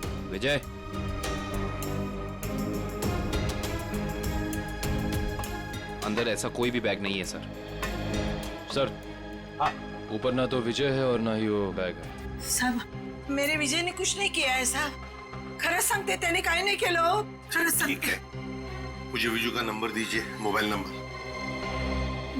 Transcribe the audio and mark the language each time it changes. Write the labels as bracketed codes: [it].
[hi] विजय, अंदर ऐसा कोई भी बैग नहीं है सर। सर, ऊपर ना तो विजय है और ना ही वो बैग है। साहब, मेरे विजय ने कुछ नहीं किया है साहब। [mr] खरंच सांगते, त्याने काय नाही केलं. खरंच सांगते. [hi] मुझे विजू का नंबर दीजिए, मोबाइल नंबर।